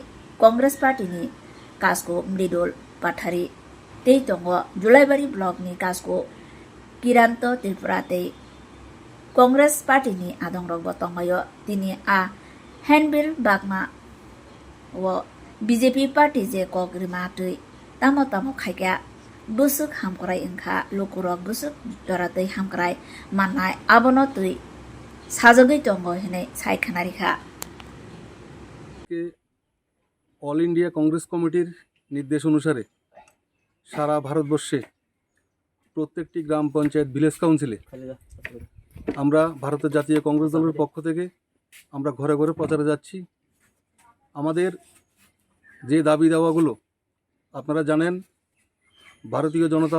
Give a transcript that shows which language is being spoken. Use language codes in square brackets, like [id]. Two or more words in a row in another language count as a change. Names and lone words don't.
[trp] Congress party ni kasko mridol pathari tei tongo Julaibari block ni kasko kiranto tripura tei Congress party ni adongrok bo tongayo tini a handbill bagma wo BJP party je kogrima tui tamo khaika busuk hamkrai ingkha lukurok busuk doratei hamkrai manai abono tui sajogoi tongo hine sai khanarikha [bn] অল ইন্ডিয়া কংগ্রেস কমিটির নির্দেশ অনুসারে সারা ভারতবর্ষে প্রত্যেকটি গ্রাম পঞ্চায়েত [en] village council-e [bn] আমরা ভারতের জাতীয় কংগ্রেস দলের পক্ষ থেকে আমরা ঘরে ঘরে প্রচারে যাচ্ছি আমাদের যে দাবি দাওয়াগুলো আপনারা জানেন ভারতীয় জনতা